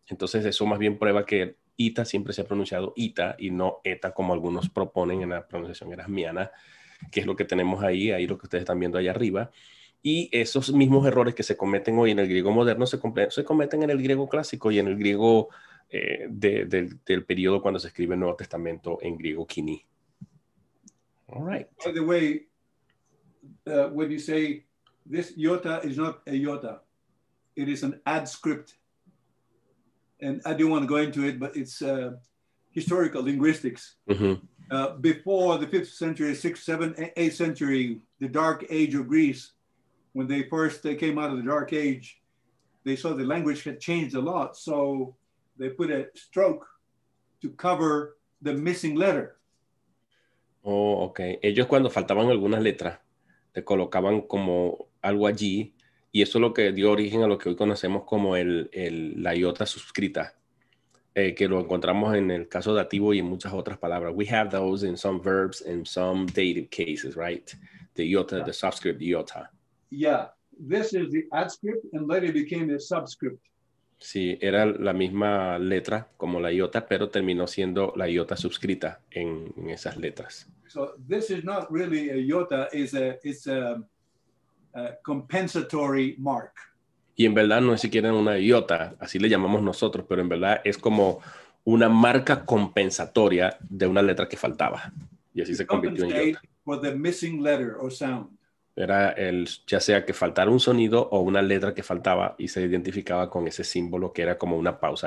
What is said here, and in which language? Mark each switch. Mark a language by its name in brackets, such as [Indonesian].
[Spanish] Entonces eso más bien prueba que ita siempre se ha pronunciado ita y no eta, como algunos proponen en la pronunciación erasmiana, que es lo que tenemos ahí lo que ustedes están viendo ahí arriba. Y esos mismos errores que se cometen hoy en el griego moderno se cometen en el griego clásico y en el griego del periodo cuando se escribe el Nuevo Testamento en griego koiné. [English] All right. By the way, when you say this iota is not a iota, it is an adscript. And I don't want to go into it, but it's historical linguistics. Mm-hmm. Before the 5th century, 6th, 7th, 8th century, the Dark Age of Greece, when they came out of the Dark Age, they saw the language had changed a lot. So they put a stroke to cover the missing letter. Oh, ok. [Spanish] Ellos cuando faltaban algunas letras, le colocaban como algo allí, y eso es lo que dio origen a lo que hoy conocemos como la iota suscrita, que lo encontramos en el caso dativo y en muchas otras palabras. [English] We have those in some verbs and some dative cases, right? The iota, the subscript iota. Yeah, this is the adscript and later became a subscript. [Spanish] Sí, era la misma letra como la iota, pero terminó siendo la iota suscrita en esas letras. [English] So this is not really a iota, it's a compensatory mark. [Spanish] Y en verdad no es siquiera una iota, así le llamamos nosotros, pero en verdad es como una marca compensatoria de una letra que faltaba. Y así se convirtió en iota. [English] For the missing letter or sound. [Spanish] Era ya sea que faltara un sonido o una letra que faltaba y se identificaba con ese símbolo que era como una pausa.